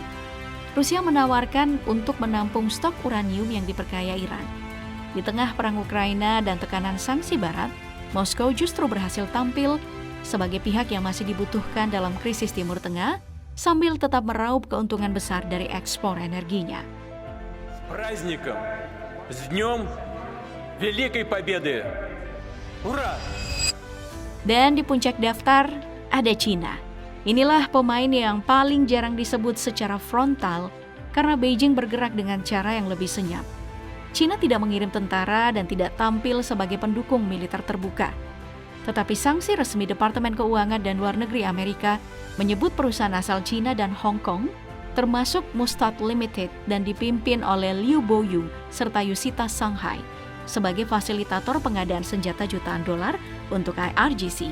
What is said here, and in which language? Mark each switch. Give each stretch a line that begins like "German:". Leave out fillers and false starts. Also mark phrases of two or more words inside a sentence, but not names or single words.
Indonesian: Rusia menawarkan untuk menampung stok uranium yang diperkaya Iran. Di tengah perang Ukraina dan tekanan sanksi Barat, Moskow justru berhasil tampil sebagai pihak yang masih dibutuhkan dalam krisis Timur Tengah sambil tetap meraup keuntungan besar dari ekspor energinya.
Russian: Праздником! С днем Великой Победы! Ура!
Indonesian: Dan di puncak daftar ada China. Inilah pemain yang paling jarang disebut secara frontal karena Beijing bergerak dengan cara yang lebih senyap. China tidak mengirim tentara dan tidak tampil sebagai pendukung militer terbuka. Tetapi sanksi resmi Departemen Keuangan dan Luar Negeri Amerika menyebut perusahaan asal China dan Hong Kong, termasuk Mustad Limited dan dipimpin oleh Liu Boyu serta Yusita Shanghai, sebagai fasilitator pengadaan senjata jutaan dolar untuk IRGC.